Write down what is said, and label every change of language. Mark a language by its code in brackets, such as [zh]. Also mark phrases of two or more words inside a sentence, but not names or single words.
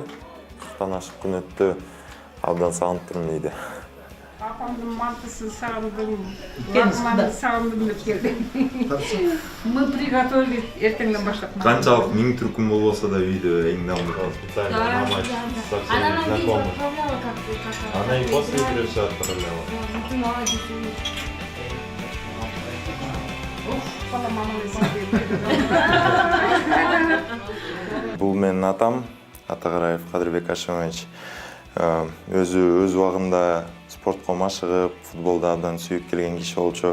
[ky] 40тан ашык күн өттү. Абдан сагынып турмун дейди. Апамдын мантысын сагындым, лакманы сагындым деп келди. [ru] Мы приготовили [ky] эртеңден баштап. Канчалык миң түркүм болбосо да үйдө эң дамдуу [ru] специально на матч со всеми знакомыми. Она и после игры все отправляла. [ky] Бул менин атам, Атагараев Кадырбек Ашимович. Өзү өз убагында спортко машыгып, футболду абдан сүйүп келген киши болчу.